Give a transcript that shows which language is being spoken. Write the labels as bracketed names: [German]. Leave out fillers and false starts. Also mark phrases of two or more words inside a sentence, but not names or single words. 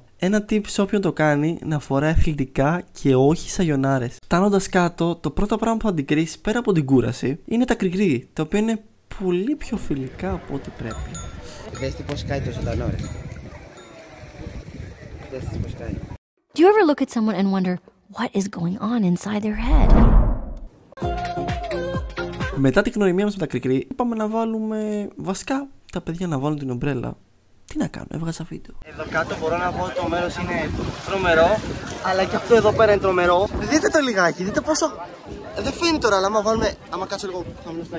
[Greek] Ένα tip σε όποιον το κάνει, να φοράει αθλητικά και όχι σαγιονάρες. Φτάνοντας κάτω, το πρώτο πράγμα που θα αντικρίσεις πέρα από την κούραση είναι τα κρικρί, τα οποία είναι πολύ πιο φιλικά από ό,τι πρέπει. Δες τι πως κάει το ζωντανό ρε. Δες τι πως κάει. [English] Do you ever look at someone and wonder what is going on inside their head? [Greek] Μετά την γνωριμία μας με τα κρικρί, είπαμε να βάλουμε βασικά τα παιδιά να βάλουν την ομπρέλα. Τι να κάνω, έβγαζα βίντεο. Εδώ κάτω μπορώ να πω ότι το μέρος είναι τρομερό, αλλά και αυτό εδώ πέρα είναι τρομερό. Δείτε το λιγάκι, δείτε πόσο. Δεν φαίνεται τώρα, αλλά άμα κάτσω λίγο χαμηλό στάκι.